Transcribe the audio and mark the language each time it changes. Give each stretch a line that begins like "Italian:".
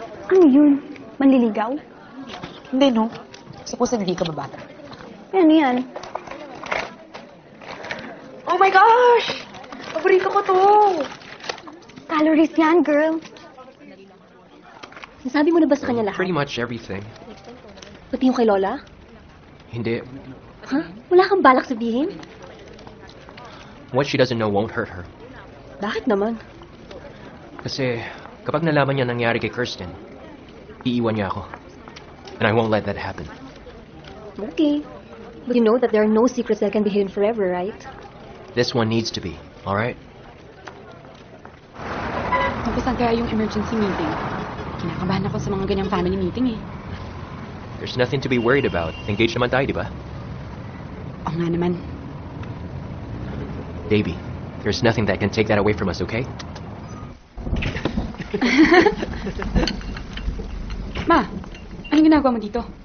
Filipino: Ano yun? Manliligaw? Hindi, no? Supposedly ka ba bata? Ano yan? Oh my gosh! Paborito ko to!
English: Calories
Filipino: yan,
English: girl.
Filipino: Nasabi mo na ba sa kanya lahat?
English: Pretty much everything.
Filipino: Pati yung kay Lola? Hindi. Huh? Wala kang balak sabihin?
English: What she doesn't know won't hurt her.
Filipino: Bakit naman? Kasi kapag nalaman niya nangyari kay Kirsten, iiwan niya ako.
English: And I won't let that happen. Okay. But you know that there are no secrets that can be hidden forever, right? This one needs to be, alright?
Filipino: Napasan kaya yung emergency meeting? Kinakabahan ako sa mga ganyang family meeting eh.
English: There's nothing to be worried about.
Filipino: Engaged naman tayo, di ba? Oo nga naman.
English: Baby, there's nothing that can take that away from us, okay?
Filipino: Ma, anong ginagawa mo dito?